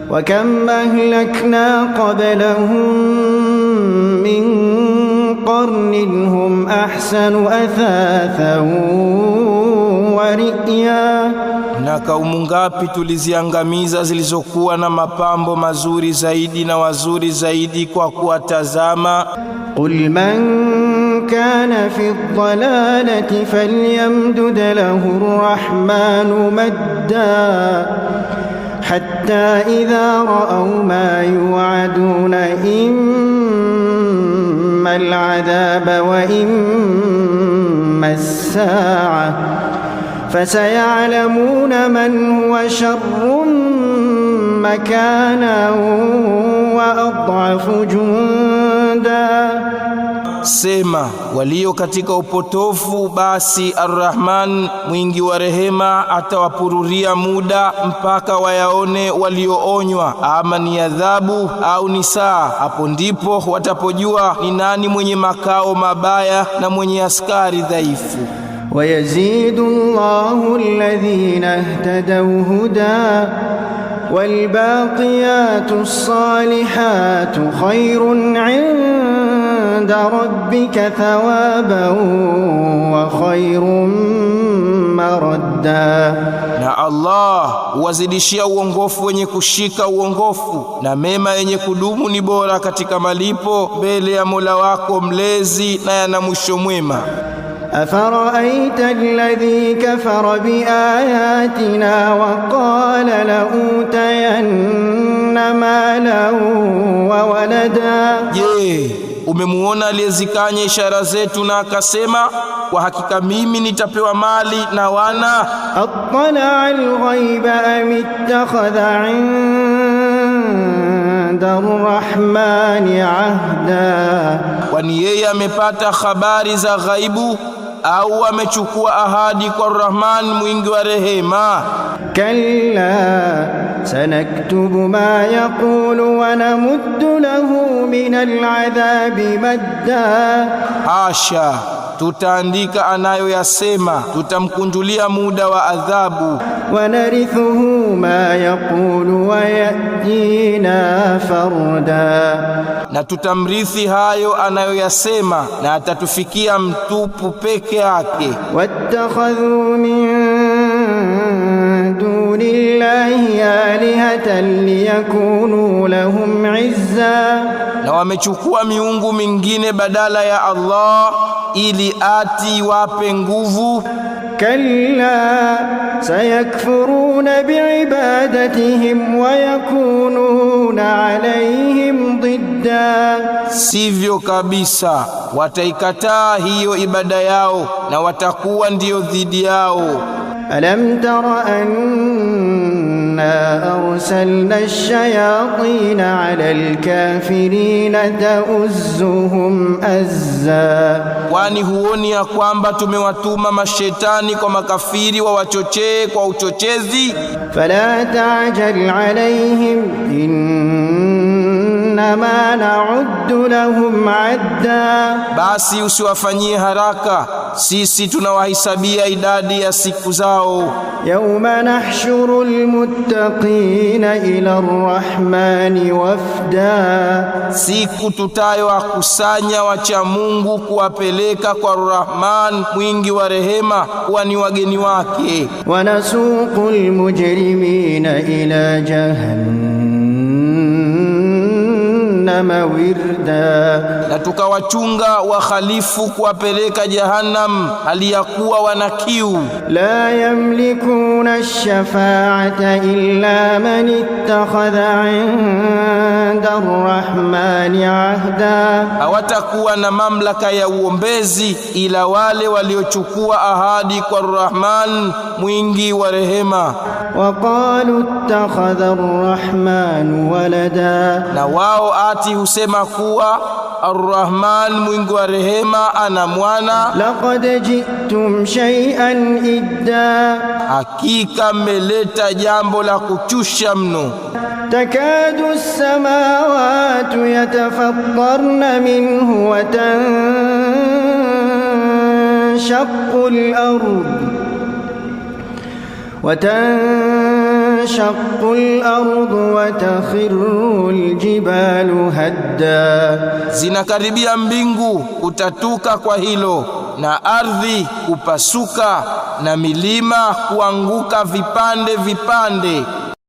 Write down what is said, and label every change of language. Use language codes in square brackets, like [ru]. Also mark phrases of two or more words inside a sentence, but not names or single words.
[ar] وكم أهلكنا قبلهم من قرن هم أحسن أثاثا ورئيا. [sw] Na kaumu ngapi tuliziangamiza zilizokuwa na mapambo mazuri zaidi na wazuri zaidi kwa kuwatazama. [ar] قل من كان في الضلالة فليمدد له الرحمن مدا حتى إذا رأوا ما يوعدون إما العذاب وإما الساعة فسيعلمون من هو شر مكانا وأضعف جندا. [sw] Sema, walio katika upotofu basi Ar-Rahman mwingi wa rehema atawapururia muda mpaka wayaone walioonywa, ama ni adhabu au ni saa. Hapo ndipo watapojua ni nani mwenye makao mabaya na mwenye askari dhaifu. [ar] ويزيد الله الذين اهتدوا هدى والباقيات الصالحات خير عند ربك ثوابا وخير مردا. [sw] Na Allah huwazidishia uongofu wenye kushika uongofu, na mema yenye kudumu ni bora katika malipo mbele ya Mola wako mlezi na yana mwisho mwema. [ar] أفرأيت الذي كفر بآياتنا وقال لأوتين مالا وولدا. [sw] Je, umemuona aliyezikanya ishara zetu na akasema kwa hakika mimi nitapewa mali na wana? [ar] أطلع الغيب أم اتخذ عند الرحمن عهدا. [sw] Kwani yeye amepata habari za ghaibu au amechukua ahadi kwa Rahman mwingi wa rehema? [ar] كلا سنكتب ما يقول ونمد له من العذاب مدا. [sw] Hasha, tutaandika anayoyasema, tutamkunjulia muda wa adhabu. [ar] ونرثه ما يقول ويأتينا فردا. [sw] Na tutamrithi hayo anayoyasema na atatufikia mtupu peke yake. [ar] واتخذوا من دون الله آلهة ليكونوا لهم عزا. [sw] Na wamechukua miungu mingine badala ya Allah ili ati wape nguvu. [ar] كلا سيكفرون بعبادتهم ويكونون عليهم ضدا. [sw] Sivyo kabisa, wataikataa hiyo ibada yao na watakuwa ndio dhidi yao. [ar] ألم تر أنا أرسلنا الشياطين على الكافرين تؤزهم أزا. [sw] Kwani huoni ya kwamba tumewatuma mashetani kwa makafiri wawachochee kwa uchochezi? [ar] فلا تعجل عليهم إنما نعد لهم عدا. [sw] Basi usiwafanyie haraka, sisi tunawahesabia idadi ya siku zao. [ar] يوم نحشر المتقين إلى الرحمن وفدا. [sw] Siku tutayowakusanya wacha Mungu kuwapeleka kwa Rahman mwingi wa rehema kuwa ni wageni wake. [ar] ونسوق المجرمين إلى جهنم وردا. [sw] Na tukawachunga wakhalifu kuwapeleka Jahannam hali ya kuwa wana kiu. [ar] لا يملكون الشفاعة إلا من اتخذ عند الرحمن عهدا. [sw] Hawatakuwa na mamlaka ya uombezi ila wale waliochukua ahadi kwa Rahman mwingi wa rehema. [ar] وقالوا اتخذ الرحمن ولدا. [sw] Na wao ati husema kuwa Ar-Rahman mwingi wa rehema ana mwana. [ar] لقد جئتم شيئا إدا. [sw] Hakika mmeleta jambo la kuchusha mno. [ar] تكاد السماوات يتفطرن منه وتنشق وتنشق الأرض وتخر الجبال هدا. [sw] Zinakaribia mbingu kutatuka kwa hilo, na ardhi kupasuka, na milima kuanguka vipande vipande.